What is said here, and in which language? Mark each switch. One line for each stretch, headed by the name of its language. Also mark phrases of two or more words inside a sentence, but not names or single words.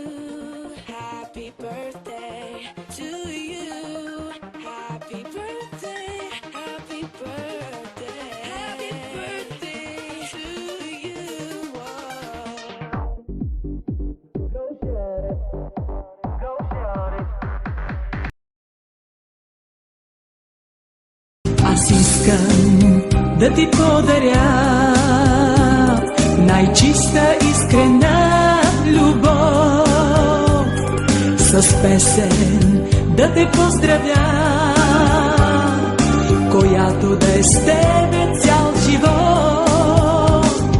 English: Happy birthday to you. Happy birthday. Happy birthday. Happy birthday to you. Go shut it. Go shut it.
Bulgarian: Аз искам да ти подаря най-чиста искрена любов, с песен да те поздравя, която да е с тебе цял живот.